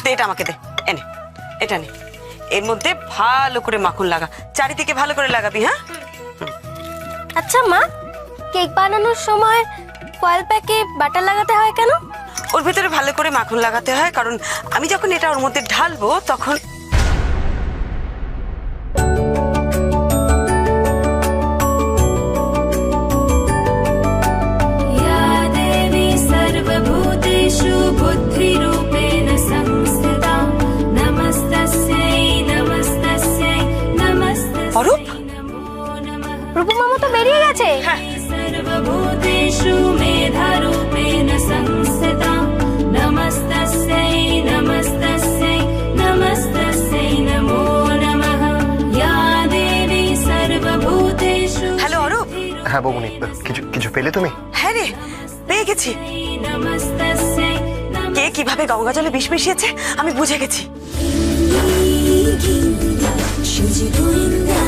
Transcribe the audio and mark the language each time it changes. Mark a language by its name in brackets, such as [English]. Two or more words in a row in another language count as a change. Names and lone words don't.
[Bangla] দে, এটা আমাকে দে। এনে, এটা নে। এর মধ্যে ভালো করে মাখন লাগা, চারিদিকে ভালো করে লাগাবি। হ্যাঁ। আচ্ছা মা, কেক বানানোর সময় ফয়েল প্যাকে বাটার লাগাতে হয় কেন? ওর ভিতরে ভালো করে মাখন লাগাতে হয়, কারণ আমি যখন এটা ওর মধ্যে ঢালবো তখন [Sanskrit] सर्वभूतेषु बुद्धिरूपेण संस्थिता नमस्तस्यै नमस्तस्यै नमस्तस्यै [Bangla] অরূপ, রূপা মামা তো বেরিয়ে গেছে। [Sanskrit] सर्वभूतेषु मेधारूपेण संस्थिता नमस्तस्यै नमस्तस्यै नमस्तस्यै नमो नमः या देवी सर्वभूतेषु। [Bangla] হ্যালো অরূপ। হ্যাঁ বৌমনি, কিছু পেলে তুমি? হ্যাঁ রে, পেয়ে গেছি। [Sanskrit] नमस्तस्यै [Bangla] কে কিভাবে গঙ্গা জলে বিষ মিশিয়েছে আমি বুঝে গেছি। शुचिगोविन्द